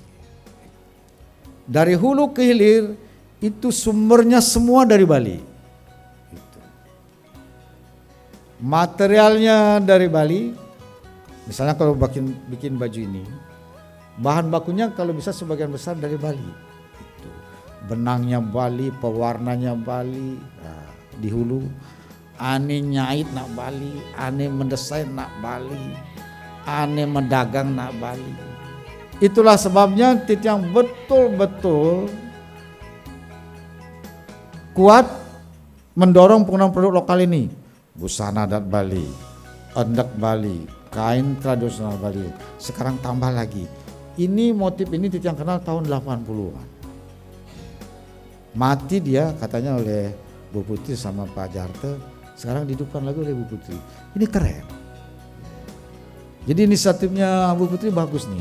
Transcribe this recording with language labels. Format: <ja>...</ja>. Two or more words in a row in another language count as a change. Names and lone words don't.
<id>Dari hulu ke hilir itu sumbernya semua dari Bali. Materialnya dari Bali. Misalnya kalau bikin baju ini, bahan bakunya kalau bisa sebagian besar dari Bali. Benangnya Bali, pewarnanya Bali, di hulu.</id> <ban>Ane nyait nak Bali, ane mendesain nak Bali, ane mendagang nak Bali.</ban> <id>Itulah sebabnya Titiang betul-betul kuat mendorong penggunaan produk lokal ini. Busana adat Bali, endek Bali, kain tradisional Bali. Sekarang tambah lagi. Ini motif ini Titiang kenal tahun 80-an. Mati dia katanya oleh Bu Putri sama Pak Jarte. Sekarang dihidupkan lagi oleh Bu Putri. Ini keren. Jadi inisiatifnya Bu Putri bagus nih.</id>